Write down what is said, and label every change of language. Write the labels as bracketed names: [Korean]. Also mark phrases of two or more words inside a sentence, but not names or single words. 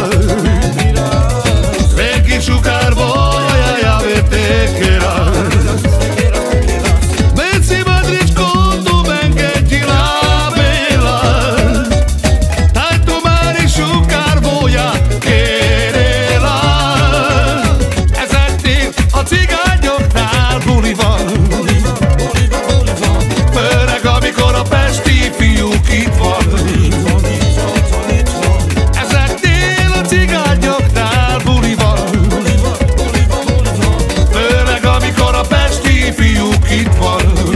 [Romany] Veki šukar voja, ja me tekera Veci madričko tu menge džila bela Taj tu mari šukar voja kerela [Hungarian] Ezeknél a cigányoknál buli van, főleg amikor a pesti fiúk itt van. Ezeknél a cigányoknál buli van, főleg amikor a pesti fiúk itt van.